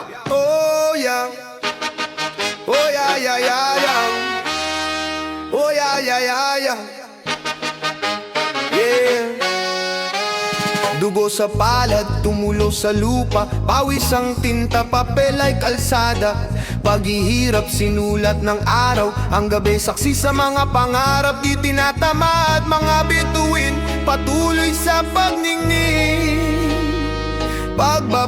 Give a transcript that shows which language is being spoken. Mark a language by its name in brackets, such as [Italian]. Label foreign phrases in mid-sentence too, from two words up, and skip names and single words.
[English] Oh yeah. Oh yeah, yeah, yeah, yeah. Oh yeah, yeah, yeah, yeah. Yeah. [Filipino] Dugo sa palad, tumulo sa lupa. Pawis ang tinta, papel ay kalsada. Paghihirap, sinulat ng araw. Ang gabi, saksi sa mga pangarap. Di tinatamad, mga bituin. Patuloy sa pagningning.